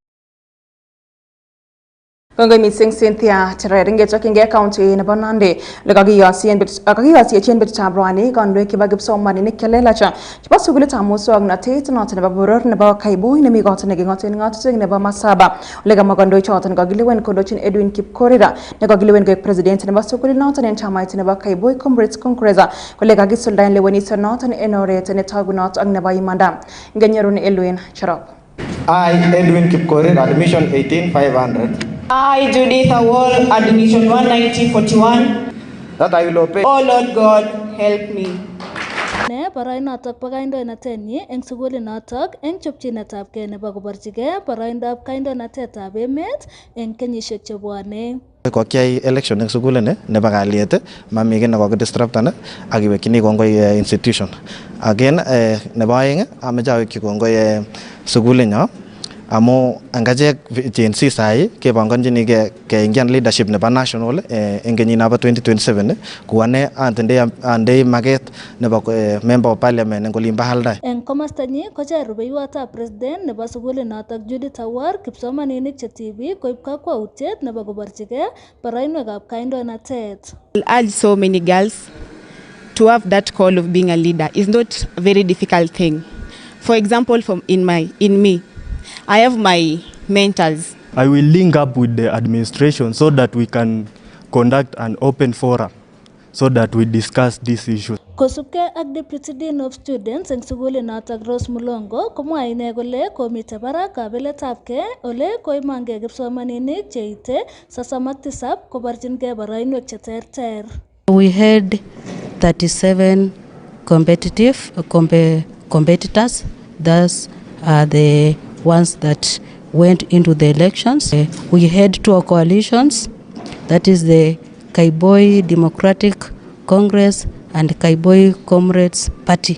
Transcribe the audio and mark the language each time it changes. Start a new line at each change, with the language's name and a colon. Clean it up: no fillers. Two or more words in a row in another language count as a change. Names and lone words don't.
Kalenjin: Kongoi missing Cynthia TERER ingechokchingei county nebo Nandi lekakiyosiechen betutab rani kandoik chebo kipsomaninik chelelach chebo sukulitab muswoknotet noton nebo boror nebo Kaiboi nemi kot neking'oten ng'atutik nebo Masaba ole kamwa kandoichoton kakilewen kondochin Edwin Kipchirchir nekakilewen koek president nebo sukulit noton en chamait nebo Kaiboi Comrades Congress kole kakisuldaen lewenisiet noton en oret netogunot ak nebo imanda. Ngenyorun Elwin Cherop.
English: I, Edwin Kipchirchir, admission 18500. I, Judith Awol, admission 19041. That I will obey. Oh Lord God, help me.
Kalenjin: Ne boroinotok bo kandoinatenyi eng sukulinotok eng chopchinetab kei nebo koborchigei boroindab kandoinatetab emet eng kenyisiek chebwone. Kokiai election eng sukulini nebo kalyet, mami kiy nekokidisruptan ak iwekyini kongoi institution. Again, nebo aeng ameche awekyi kongoi sukulinyo Amo angachek Gen Z sai kepanganjini keingian leadership nebo national en kenyit nebo 2027 kuane ande maket nebo
English: member of parliament
Kalenjin: en olimbo Aldai. En komastanyi kocher rubeiwotab president nebo sugulit notok Judith Awar kipsomaninik che TV koib kakwautiet nebo koborchigei barainwekab kandoinatet.
English: I'll urge so many girls to have that call of being a leader. It's not a very difficult thing. For example, in me, I have my mentors. I will link up with the administration so that we can conduct an open forum so that we discuss this issue.
Kalenjin: Kosubkei ak
English: Deputy Dean of Students
Kalenjin: eng sugulit notok Rose Mulongo komwae ine kole komite barak kabeletabgei ole koimangei kipsomaninik cheite 37 koborchingei barainwek che terter.
English: We had 37 competitors. Thus are the ones that went into the elections. We had 2 coalitions, that is the Kaiboi Democratic Congress and Kaiboi Comrades Party.